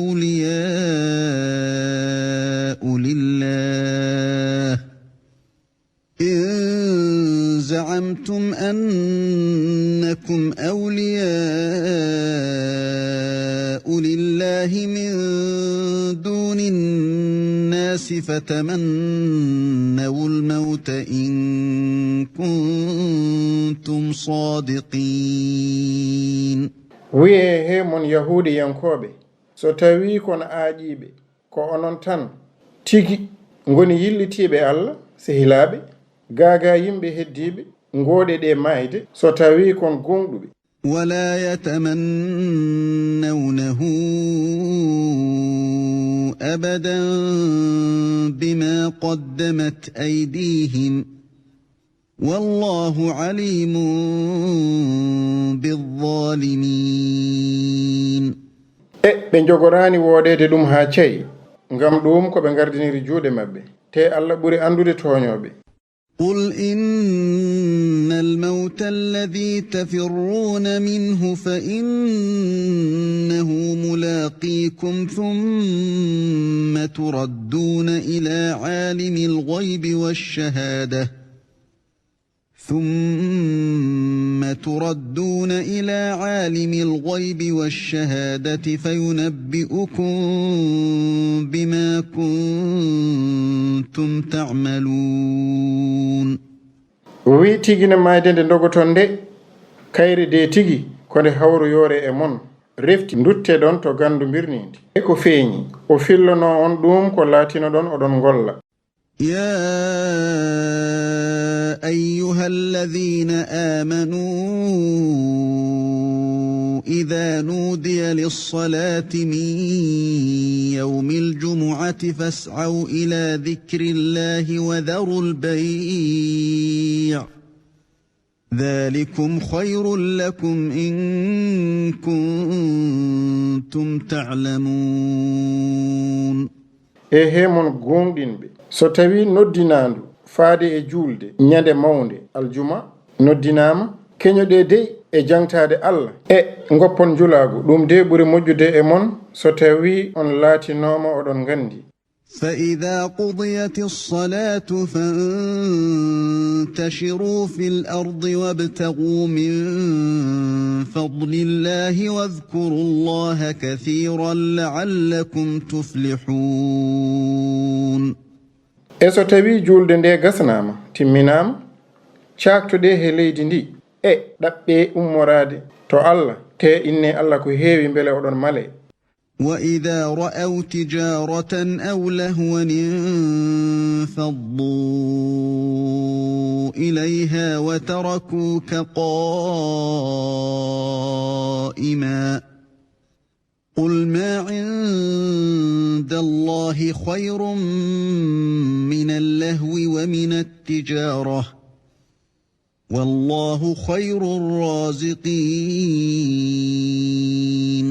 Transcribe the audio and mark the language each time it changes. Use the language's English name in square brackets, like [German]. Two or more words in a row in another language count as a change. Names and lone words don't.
[Arabic] أولياء لله من دون الناس فتمنوا الموت إن كنتم صادقين [Fula] wi'e he mon yahudi yankoɓe so tawi kono aaƴiɓe ko onon tan tigi ngoni yillitiɓe Allah sehilaɓe gaga yimɓe heddiɓe ngoɗe ɗe mayde so tawi kon gonɗuɓe [Arabic] ولا يتمنونه أبدا بما قدمت أيديهم والله عليم بالظالمين [Fula] ɓe jogorani woɗede ɗum ha cayi ngam ɗum ko ɓe gardiniri juuɗe mabɓe te Allah ɓuri andude toñoɓe [Arabic] قل إن الموت الذي تفرون منه فإنه ملاقيكم ثم تردون إلى عالم الغيب والشهادة فينبئكم بما كنتم تعملون [Fula] wi tigina mayde nde dogoton nde kayre de tigi ko nde hawru yore e mon refti dutte ɗon to gandu birnidi e ko feeñi o fillono on ɗum ko laatino ɗon oɗon golla [Arabic] يا أيها الذين آمنوا إذا نودي للصلاة من يوم الجمعة فاسعوا إلى ذكر الله وذروا البيع ذلكم خير لكم إن كنتم تعلمون [Fula] he mon gonɗinɓe so tawi noddinandu faade e julde ñande mawde aljuma noddinama keñoɗe dey e jangtade Allah e goppon julagu ɗum de ɓuri moƴƴude e mon so tawi on laatinoma oɗon gandi [Arabic] فإذا قضيت الصلاة فانتشروا في الأرض وابتغوا من فضل الله واذكروا الله كثيرا لعلكم تفلحون [Fula] e so tawi julde nde gasnama timminama caktuɗe he leydi ndi e ɗaɓɓe ummorade to Allah te inne Allah ko heewi beele oɗon male [Arabic] وإذا رأوا تجارة أو لهوا انفضوا إليها وتركوك قائما قل ما عند الله خير من اللهو ومن التجارة والله خير الرازقين